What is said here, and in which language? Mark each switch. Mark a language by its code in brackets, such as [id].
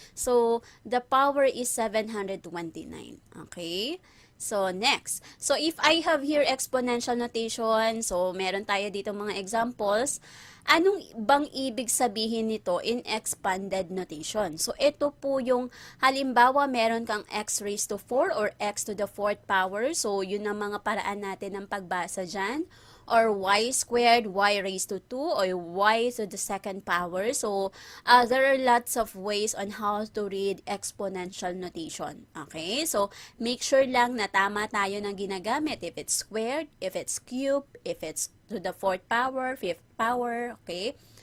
[en] So, the power is 729. Okay? So, next. So, if I have here exponential notation, so, [tl] meron tayo dito mga [en] examples. [tl] Anong bang ibig sabihin nito [en] in expanded notation? [tl] So, ito po yung halimbawa meron kang [en] x raised to 4 or x to the 4th power. [tl] So, yun ang mga paraan natin ng pagbasa dyan. [en] Or y squared, y raised to 2, or y to the 2nd power. So, there are lots of ways on how to read exponential notation. Okay? So, make sure [tl] lang na tama tayo ng ginagamit. [en] If it's squared, if it's cubed, if it's to the 4th power, 5th power, okay?